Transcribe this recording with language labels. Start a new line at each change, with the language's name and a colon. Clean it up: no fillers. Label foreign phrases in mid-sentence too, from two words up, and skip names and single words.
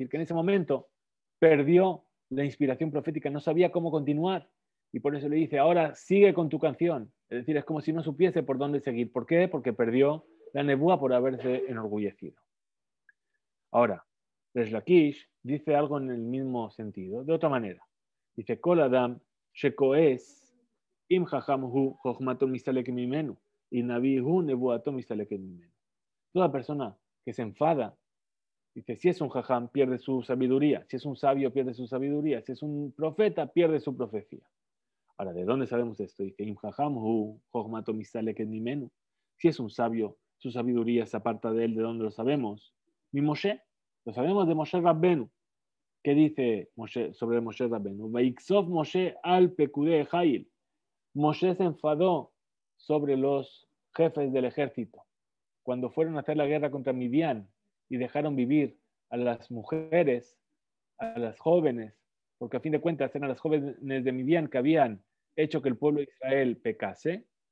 Spanish: Que en ese momento perdió la inspiración profética, no sabía cómo continuar. Y por eso le dice, ahora sigue con tu canción. Es decir, es como si no supiese por dónde seguir. ¿Por qué? Porque perdió la nebúa por haberse enorgullecido. Ahora, Resh Lakish dice algo en el mismo sentido, de otra manera. Dice,
Hebrew: כל אדם שכועס אם חכם הוא חכמתו מסתלקת ממנו y נביא הוא נבואתו מסתלקת ממנו.
Spanish: Toda persona que se enfada, dice, si es un jajam, pierde su sabiduría. Si es un sabio, pierde su sabiduría. Si es un profeta, pierde su profecía. Ahora, ¿de dónde sabemos esto? Dice,
Hebrew: אם חכם הוא חכמתו מסתלקת ממנו.
Spanish: Si es un sabio, su sabiduría se aparta de él. ¿De dónde lo sabemos?
Hebrew: ממשה.
Spanish: Lo sabemos de Moshe Rabbenu. ¿Qué dice Moshe sobre Moshe Rabbenu?
Hebrew: ויקצף משה על פקודי החיל.
Spanish: Moshe se enfadó sobre los jefes del ejército cuando fueron a hacer la guerra contra Midian y dejaron vivir a las mujeres, a las jóvenes, porque a fin de cuentas eran las jóvenes de Midian que habían hecho que el pueblo de Israel pecase.